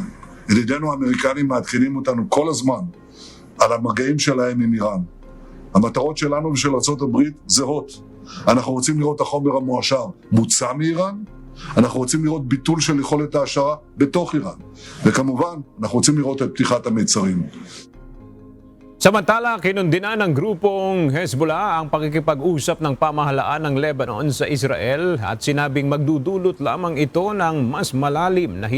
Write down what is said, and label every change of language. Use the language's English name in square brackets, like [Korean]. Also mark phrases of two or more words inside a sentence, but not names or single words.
[Hebrew] ידידינו האמריקנים מעדכנים אותנו כל הזמן על המגעים שלהם עם איראן. המטרות שלנו ושל ארצות הברית זהות. אנחנו רוצים לראות החומר המועשר מוצא מאיראן, אנחנו רוצים לראות ביטול של יכולת ההשערה בתוך איראן, וכמובן אנחנו רוצים לראות את פתיחת המיצרים. [Filipino] Samantala, kinundinan ng grupong Hezbollah ang pakikipag-usap ng pamahalaan ng Lebanon sa Israel at sinabing magdudulot lamang ito ng mas malalim na hidwaan sa mga Lebanese.